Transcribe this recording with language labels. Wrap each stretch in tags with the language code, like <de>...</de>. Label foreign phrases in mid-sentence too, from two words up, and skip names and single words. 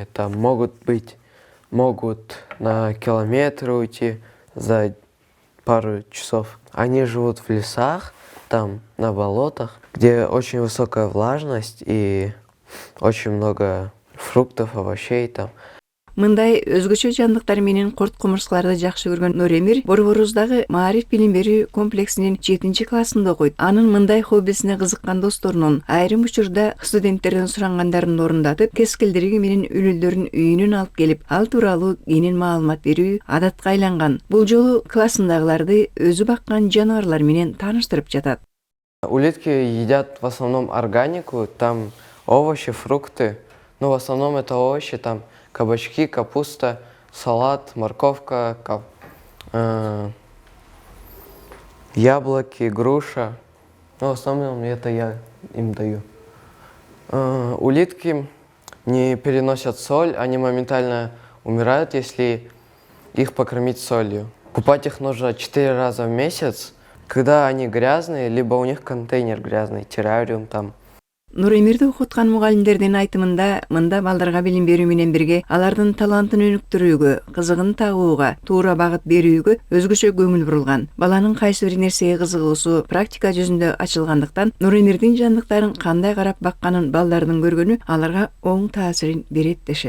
<ru>Там могут на километры уйти за пару часов. Они живут в лесах, там на болотах, где очень высокая влажность и очень много фруктов, овощей там.</ru> <ky>Мындай өзгөчө жандыктар менен корт кумурскаларды жакшы көргөн Нуремир Борборуздагы Маариф билим берүү комплексинин 7-классында окуйт. Анын мындай хоббисине кызыккан досторунун айрым учурда студенттерден сурангандарын орундатып, кескилдириги менен үлүлдөрүн үйүнөн алып келип, ал тууралуу кенен маалымат берүү адатка айланган. Бул жолу классындагыларды өзү баккан жаныбарлар менен тааныштырып жатат.</ky> <ru>Улитки едят в основном органику, там овощи, фрукты. Ну, в основном это овощи, там кабачки, капуста, салат, морковка, яблоки, груша. Ну, в основном это я им даю. Улитки не переносят соль, они моментально умирают, если их покормить солью. Купать их нужно 4 раза в месяц. Когда они грязные, либо у них контейнер грязный, террариум там.</ru> <ky>Нуремирди окуткан мугалимдердин айтымында, мында балдарга билим берүү менен бирге алардын талантын өнүктүрүүгө, кызыгын тагууга, туура багыт берүүгө өзгөчө көңүл бурулган. Баланын кайсы бир нерсеге кызыгуусу практика жүзүндө ачылгандыктан Нуремирдин жандыктарын кандай карап бакканын балдардын көргөнү аларга оң таасирин берет дешет.</ky>